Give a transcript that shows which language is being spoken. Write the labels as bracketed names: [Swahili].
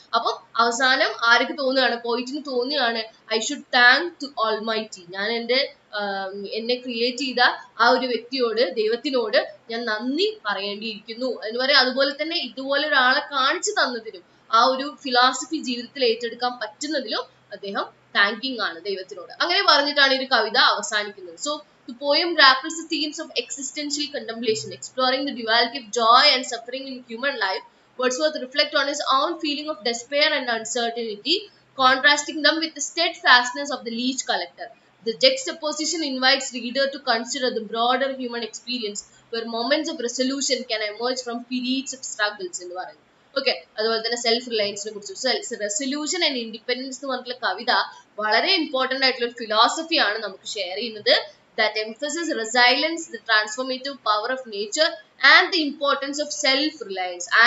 [Malayalam] അപ്പം അവസാനം ആർക്ക് തോന്നുകയാണ്, പോയിറ്റിന് തോന്നുകയാണ്, [English] I should thank to almighty, [Malayalam] ഞാൻ എന്നെ ക്രിയേറ്റ് ചെയ്ത ആ ഒരു വ്യക്തിയോട്, ദൈവത്തിനോട് ഞാൻ നന്ദി പറയേണ്ടിയിരിക്കുന്നു എന്ന് പറയാം. അതുപോലെ തന്നെ ഇതുപോലെ ഒരാളെ കാണിച്ചു തന്നതിനും ആ ഒരു ഫിലോസഫി ജീവിതത്തിൽ ഏറ്റെടുക്കാൻ പറ്റുന്നതിലും അദ്ദേഹം താങ്കിങ് ആണ് ദൈവത്തിനോട്. അങ്ങനെ പറഞ്ഞിട്ടാണ് ഈ കവിത അവസാനിക്കുന്നത്. [English] So the poem grapples the themes of existential contemplation, exploring the duality of joy and suffering in human life. Wordsworth reflects on his own feeling of despair and uncertainty, contrasting them with the steadfastness of the leech collector. The juxtaposition invites reader to consider the broader human experience, where moments of resolution can emerge from periods of struggles [Malayalam] എന്ന് പറയുന്നത്. Okay, അതുപോലെ തന്നെ self റിലയൻസിനെ കുറിച്ച്, resolution and independence എന്ന് പറഞ്ഞിട്ടുള്ള കവിത വളരെ important ആയിട്ടുള്ള ഒരു ഫിലോസഫിയാണ് നമുക്ക് ഷെയർ ചെയ്യുന്നത്. [English] That emphasizes resilience, the transformative power of nature, and the importance of self-reliance.